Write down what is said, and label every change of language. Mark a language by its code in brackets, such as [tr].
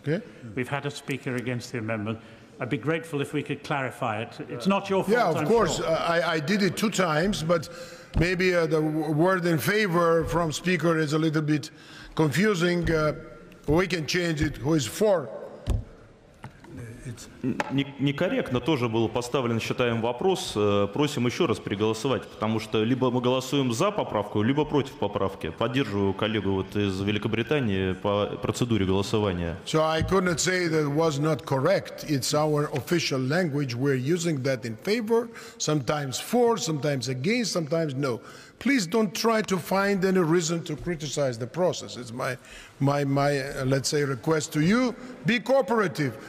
[en] Okay. We've had a speaker against the amendment. I'd be grateful if we could clarify it. It's not your fault. Yeah, of course. Sure. I did it 2 times, but maybe the word in favor from speaker is a little bit confusing. We can change it. Who is for? [ru] Некорректно тоже был поставлен, считаем, вопрос. Просим еще раз переголосовать, потому что либо мы голосуем за поправку, либо против поправки. Поддерживаю коллегу из Великобритании по процедуре голосования. [en] So I couldn't say that was not correct. It's our official language. We're using that in favor, sometimes for, sometimes against, sometimes no. Please don't try to find any reason to criticize the process. It's my let's say, request to you. Be cooperative.